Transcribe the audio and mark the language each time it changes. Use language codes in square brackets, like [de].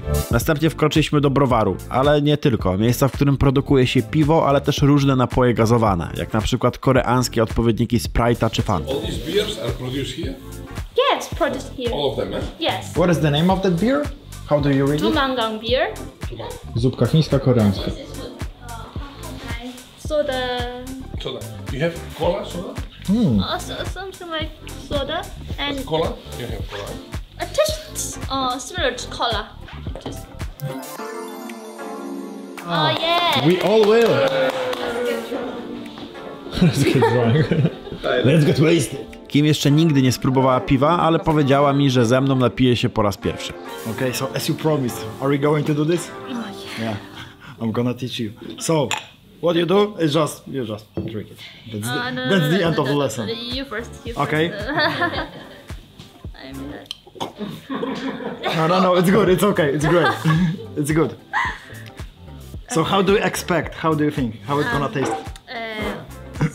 [pl] Następnie wkroczyliśmy do browaru, ale nie tylko. Miejsca, w którym produkuje się piwo, ale też różne napoje gazowane, jak na przykład koreańskie odpowiedniki Sprite'a czy Fanta. [en] All these beers are produced here? Yes, produced here. All of them, eh? Yes. What is the name of that beer? How do you read it? Tumangang beer. [pl] Zupka chińska, koreańska. [en] Soda. Soda. You have cola, soda? Something like soda and Cola? You have cola. a taste similar to cola. Just. Oh yeah. We all will. Let's get drunk. Let's get wasted. [pl] Kim jeszcze nigdy nie spróbowała piwa, ale powiedziała mi, że ze mną napije się po raz pierwszy. [en] Okay, so as you promised, are we going to do this? Oh yeah. Yeah. I'm gonna teach you. So, what you do is you just drink it. That's the end of the lesson. You first. Okay. I'm No, it's good, it's okay, it's great. It's good. So how do you expect, how do you think, how it's gonna taste?